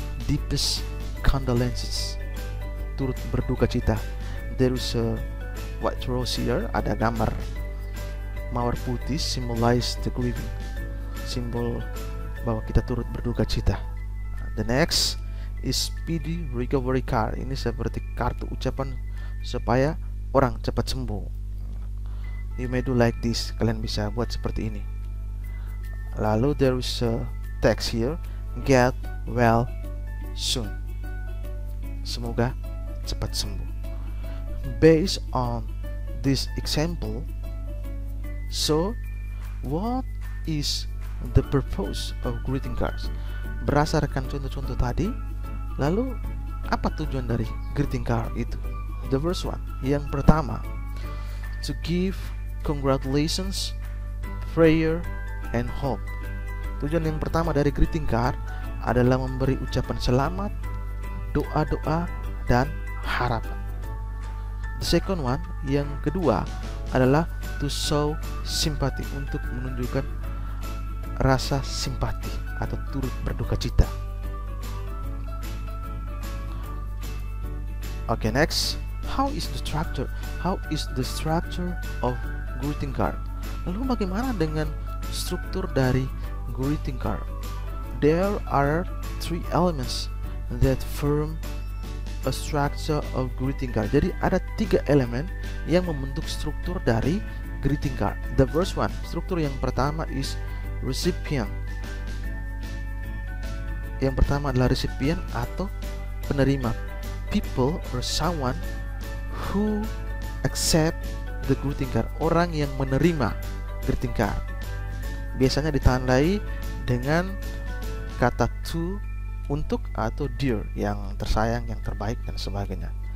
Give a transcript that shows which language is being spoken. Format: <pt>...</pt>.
<en>Deepest condolences,</en> <id>turut berduka cita.</id> <en>There is a white rose here.</en> <id>Ada gambar mawar putih,</id> <en>symbolize the grieving,</en> <id>simbol bahwa kita turut berduka cita.</id> <en>The next is speedy recovery card.</en> <id>Ini seperti kartu ucapan supaya orang cepat sembuh.</id> <en>You may do like this.</en> <id>Kalian bisa buat seperti ini. Lalu</id> <en>there is a text here, get well soon.</en> <id>Semoga cepat sembuh.</id> <en>Based on this example, so what is the purpose of greeting cards?</en> <id>Berdasarkan contoh-contoh tadi, lalu apa tujuan dari greeting card itu?</id> <en>The first one,</en> <id>yang pertama,</id> <en>to give congratulations, prayer, and hope.</en> <id>Tujuan yang pertama dari greeting card adalah memberi ucapan selamat, doa-doa, dan harapan.</id> <en>The second one,</en> <id>yang kedua, adalah</id> <en>to show sympathy,</en> <id>untuk menunjukkan rasa simpati atau turut berduka cita.</id> <en>Okay, next, how is the structure of greeting card?</en> <id>Lalu bagaimana dengan struktur dari greeting card?</id> <en>There are three elements that form a structure of greeting card.</en> <id>Jadi ada 3 elemen yang membentuk struktur dari greeting card.</id> <en>The first one,</en> <id>struktur yang pertama</id> <en>is recipient.</en> <id>Yang pertama adalah recipient atau penerima.</id> <en>People or someone who accept the greeting card.</en> <id>Orang yang menerima greeting card. Biasanya ditandai dengan kata to, untuk, atau dear, yang tersayang, yang terbaik, dan sebagainya.</id>